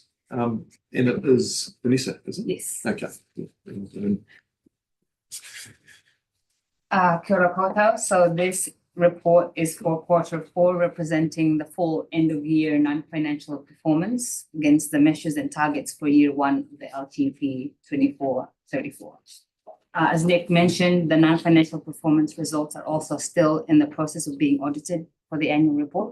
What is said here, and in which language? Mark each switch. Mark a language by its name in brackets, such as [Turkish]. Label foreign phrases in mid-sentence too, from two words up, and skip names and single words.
[English] And it is Vanessa, is it? Yes. Okay. And, [Māori] Kia ora koutou. [English] So this report is for Q4, representing the full end of year non-financial performance against the measures and targets for year one of the LTP 24-34. As Nick mentioned, the non-financial performance results are also still in the process of being audited for the annual report.